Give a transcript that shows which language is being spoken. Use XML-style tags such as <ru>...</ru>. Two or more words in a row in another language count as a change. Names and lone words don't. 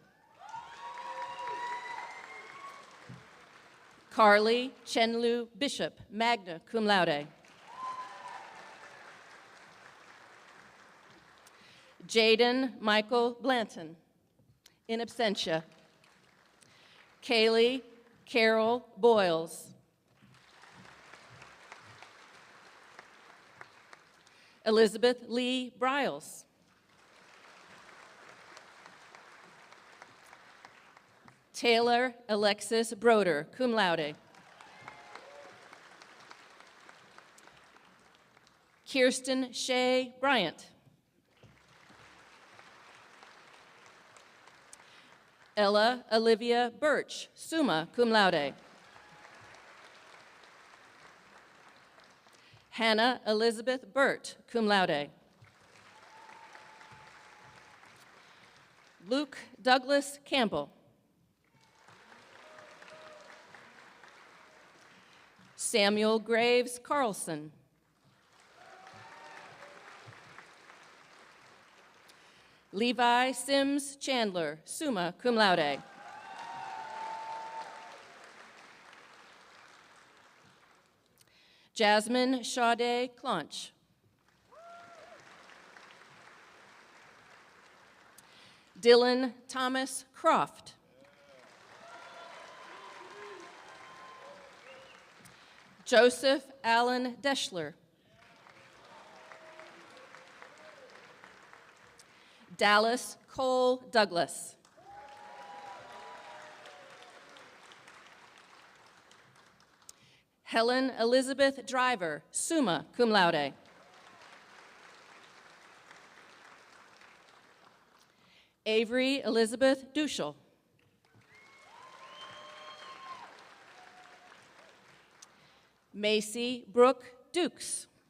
<en>Carly Chenlu Bishop,</en> <la>magna cum laude.</la> <en>Jaden Michael Blanton,</en> <la>in absentia.</la> <en>Kaylee Carol Boyles. Elizabeth Lee Bryles. Taylor Alexis Broder,</en> <la>cum laude.</la> <en>Kirsten Shea Bryant. Ella Olivia Birch,</en> <la>summa cum laude.</la> <en>Hannah Elizabeth Burt,</en> <la>cum laude.</la> <en>Luke Douglas Campbell. Samuel Graves Carlson. Levi Sims Chandler,</en> <la>summa cum laude.</la> <en>Jasmine Sade Clonch. Dylan Thomas Croft. Joseph Allen Deschler. Dallas Cole Douglas. Helen Elizabeth Driver,</en> <la>summa cum laude.</la> <en>Avery Elizabeth Duschel. Macy Brooke Dukes.</en>